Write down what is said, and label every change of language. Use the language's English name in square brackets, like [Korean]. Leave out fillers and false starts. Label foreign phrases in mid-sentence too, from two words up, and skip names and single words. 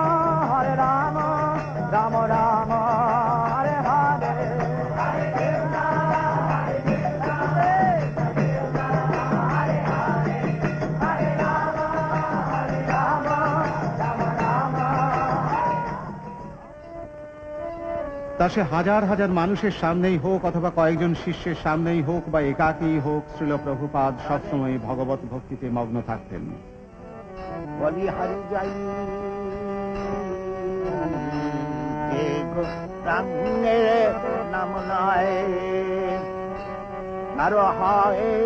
[Sanskrit] राम राम हरे हरे हरे कृष्ण कृष्ण कृष्ण हरे हरे हरे राम राम राम. [Bangla] তা সে হাজার হাজার মানুষের সামনেই হোক অথবা কয়েকজন শিষ্যের সামনেই হোক বা একাকী হোক, শ্রীল প্রভুপাদ সবসময় ভগবত ভক্তিতে মগ্ন থাকতেন। বলি হারি যাই রামের নাম নয়, আর হয়